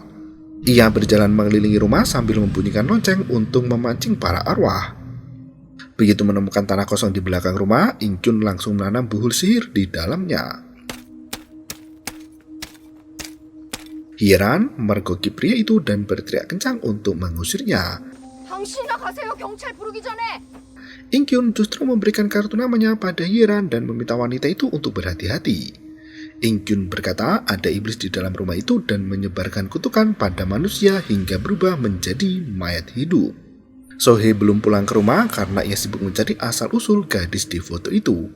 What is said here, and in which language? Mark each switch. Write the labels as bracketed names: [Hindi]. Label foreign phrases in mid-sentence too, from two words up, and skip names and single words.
[Indonesian] Ia berjalan mengelilingi rumah sambil membunyikan lonceng untuk memancing para arwah. Begitu menemukan tanah kosong di belakang rumah, Inkyun langsung menanam buhul sihir di dalamnya. Heran mergoki pria itu dan berteriak kencang untuk mengusirnya. [Korean] 당신이나 가세요, 경찰 부르기 전에. [Indonesian] Inkyun justru memberikan kartu namanya pada Hyeran dan meminta wanita itu untuk berhati-hati. Inkyun berkata ada iblis di dalam rumah itu dan menyebarkan kutukan pada manusia hingga berubah menjadi mayat hidup. Sohee belum pulang ke rumah karena ia sibuk mencari asal-usul gadis di foto itu.